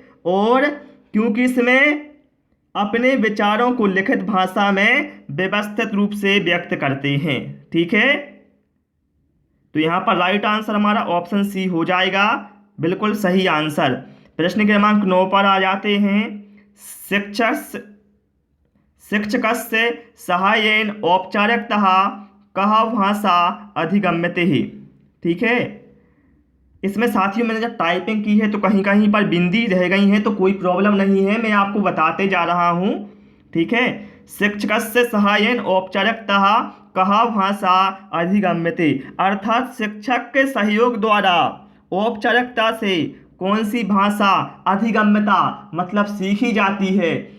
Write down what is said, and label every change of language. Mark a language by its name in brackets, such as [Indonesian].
[Hindi] और क्योंकि इसमें अपने विचारों को लिखित भाषा में व्यवस्थित रूप से व्यक्त करते हैं। ठीक है, तो यहाँ पर राइट आंसर हमारा ऑप्शन सी हो जाएगा, बिल्कुल सही आंसर। प्रश्न क्रमांक 9 पर आ जाते हैं। [Sanskrit] शिक्षकस्य सहायेन औपचारिकतः कः भाषा अधिगम्यते। [Hindi] ठीक है, इसमें साथियों मैंने जब टाइपिंग की है तो कहीं कहीं पर बिंदी रह गई है, तो कोई प्रॉब्लम नहीं है, मैं आपको बताते जा रहा हूँ। ठीक है, शिक्षकस्य सहायेन औपचारिकतः कः भाषा अधिगम्यते, अर्थात शिक्षक के सहयोग द्वारा औपचारिकता से कौन सी भाषा अधिगम्यता मतलब सीखी जाती है।